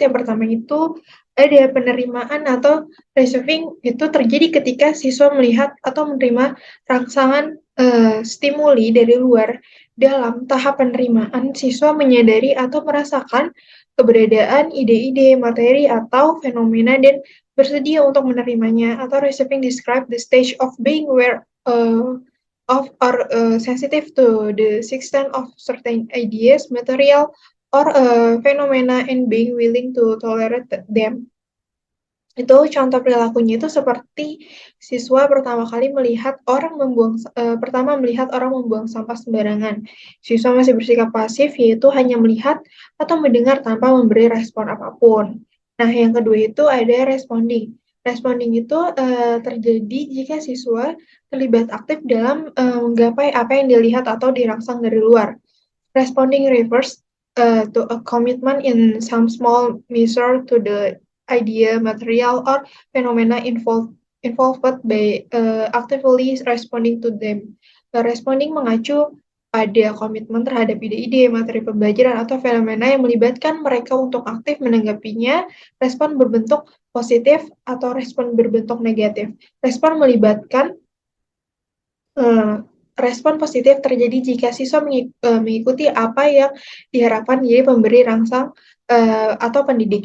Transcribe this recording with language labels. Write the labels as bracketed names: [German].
[Indonesian] Yang pertama itu ada penerimaan atau receiving, itu terjadi ketika siswa melihat atau menerima rangsangan stimuli dari luar. Dalam tahap penerimaan, siswa menyadari atau merasakan keberadaan ide-ide, materi, atau fenomena dan bersedia untuk menerimanya. Atau [English] receiving describe the stage of being aware of or sensitive to the extent of certain ideas, material, or phenomena and being willing to tolerate them. [Indonesian] Itu contoh perilakunya itu seperti siswa pertama melihat orang membuang sampah sembarangan. Siswa masih bersikap pasif, yaitu hanya melihat atau mendengar tanpa memberi respon apapun. Nah, yang kedua itu ada responding. Responding itu terjadi jika siswa terlibat aktif dalam menggapai apa yang dilihat atau dirangsang dari luar. [English] Responding refers to a commitment in some small measure to the idea, material, or phenomena involved by actively responding to them. [Indonesian] Responding mengacu pada komitmen terhadap ide-ide, materi pembelajaran, atau fenomena yang melibatkan mereka untuk aktif menanggapinya. Respon berbentuk positif atau respon berbentuk negatif. Respon melibatkan Eh, Respon positif terjadi jika siswa mengikuti apa yang diharapkan dari pemberi rangsang atau pendidik.